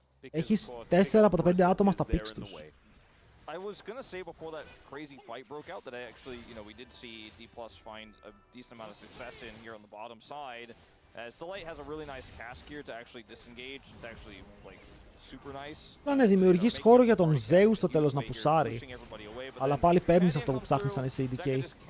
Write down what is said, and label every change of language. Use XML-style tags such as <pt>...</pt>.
<el>Έχεις 4 από τα 5 άτομα στα picks τους.</el> <en>I was gonna say before that crazy fight broke out that I actually, we did see D+ find a decent amount of success in here on the bottom side. As Delight has a really nice cast gear to actually disengage. It's actually like super nice.</en> <el>Ναι, δημιουργείς χώρο για τον Zeus στο τέλος να πουσάρει. Αλλά πάλι παίρνεις αυτό που ψάχνεις σαν εσύ, DK.</el>